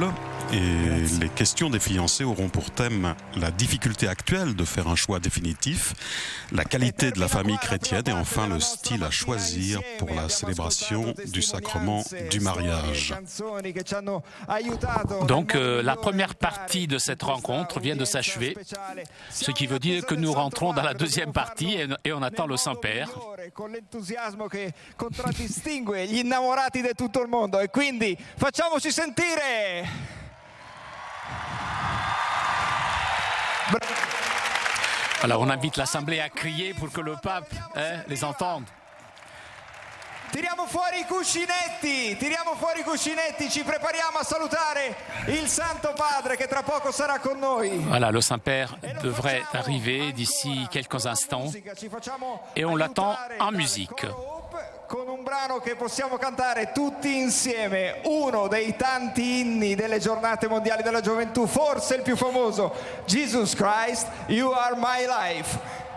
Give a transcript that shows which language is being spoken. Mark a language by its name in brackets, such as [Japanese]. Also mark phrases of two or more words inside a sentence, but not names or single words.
[French] Et les questions des fiancés auront pour thème la difficulté actuelle de faire un choix définitif, la qualité de la famille chrétienne et enfin le style à choisir pour la célébration du sacrement du mariage. Donc la première partie de cette rencontre vient de s'achever, ce qui veut dire que nous rentrons dans la deuxième partie et on attend le Saint-Père. [Italian] Con l'entusiasmo che contraddistingue gli innamorati di tutto il mondo, e quindi facciamoci sentire. [French] Alors on invite l'Assemblée à crier pour que le pape les entende. [Italian] Tiriamo fuori i cuscinetti, ci prepariamo a salutare il Santo Padre che tra poco sarà con noi. [French] Voilà, le Saint-Père devrait arriver d'ici quelques instants et on l'attend en musique. [Italian] Con un brano che possiamo cantare tutti insieme, uno dei tanti inni delle giornate mondiali della gioventù, forse il più famoso, [English] Jesus Christ, You Are My Life.